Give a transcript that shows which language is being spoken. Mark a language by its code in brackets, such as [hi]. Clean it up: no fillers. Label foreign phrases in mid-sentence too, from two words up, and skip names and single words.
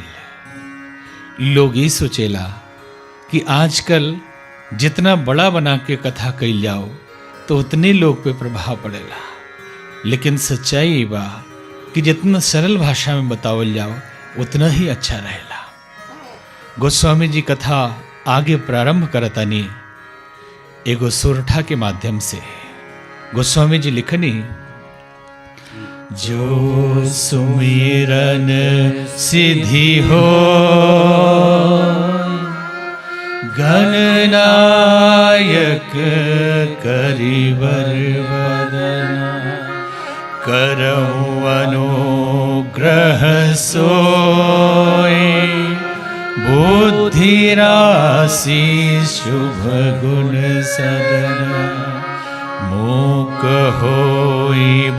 [bho] लोग ये सोचेला कि आजकल जितना बड़ा बना के कथा कही जाओ तो उतने लोग पे प्रभाव पड़ेला, लेकिन सच्चाई ये बा कि जितना सरल भाषा में बतावल जाओ उतना ही अच्छा रहेला। गोस्वामी जी कथा आगे प्रारंभ करतानी एगो सोरठा के माध्यम से। गोस्वामी जी लिखनी, [awa] जो सुमिरन सिद्धि हो गणनायक करिवर वदना, करऊं अनुग्रह सोय बुद्धि राशि शुभ गुण सदन, मूक होई